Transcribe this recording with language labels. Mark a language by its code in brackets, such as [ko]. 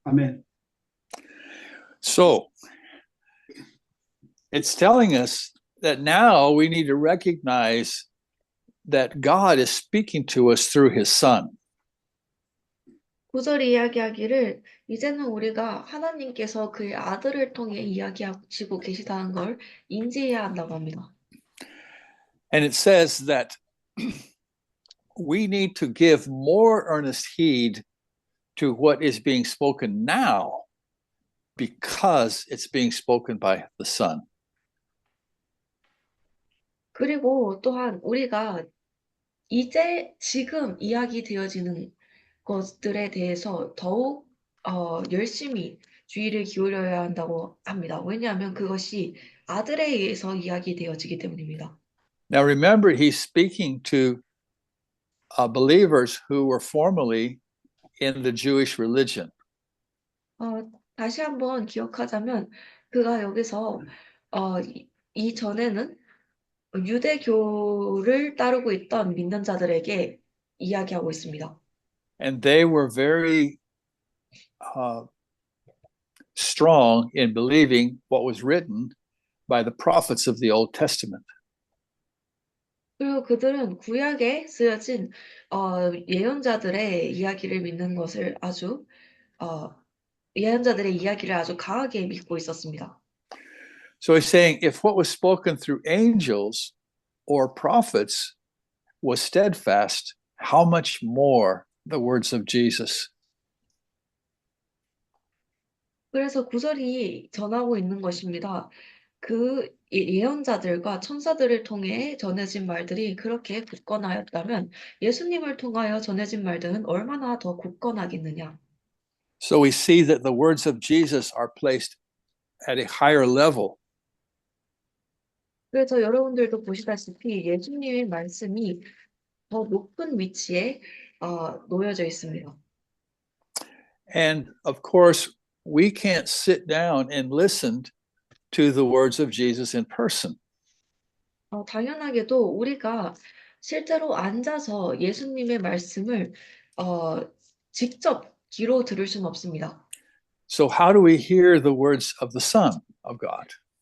[ko] 아멘. [en] So it's telling us that now we need to recognize that God is speaking to us through his son. [ko] 9절이 이야기하기를 이제는 우리가 하나님께서 그의 아들을 통해 이야기하시고 계시다는 걸 인지해야 한다고 합니다. [en] And it says that we need to give more earnest heed to what is being spoken now because it's being spoken by the Son. [ko] 그리고 또한 우리가 지금 이야기되어지는 것들에 대해서 더욱 열심히 주의를 기울여야 한다고 합니다. 왜냐하면 그것이 아들에 의해서 이야기되어지기 때문입니다. [en] Now remember, he's speaking to believers who were formerly in the Jewish religion. [ko] 다시 한번 기억하자면 그가 여기서 이전에는 유대교를 따르고 있던 믿는 자들에게 이야기하고 있습니다. [en] And they were very strong in believing what was written by the prophets of the Old Testament. [ko] 그리고 그들은 구약에 쓰여진 예언자들의 이야기를 믿는 것을 예언자들의 이야기를 아주 강하게 믿고 있었습니다. [en] So he's saying if what was spoken through angels or prophets was steadfast, how much more the words of Jesus? [ko] 그래서 구절이 전하고 있는 것입니다. 그 예언자들과 천사들을 통해 전해진 말들이 그렇게 굳건하였다면 예수님을 통하여 전해진 말들은 얼마나 더 굳건하겠느냐. [en] So we see that the words of Jesus are placed at a higher level. [ko] 그래서 여러분들도 보시다시피 예수님의 말씀이 더 높은 위치에 놓여져 있습니다. [en] And of course, we can't sit down and listen to the words of Jesus in person. [ko] 당연하게도 우리가 실제로 앉아서 예수님의 말씀을 직접 귀로 들을 수는 없습니다. [en] So how do we hear the words of the Son of God?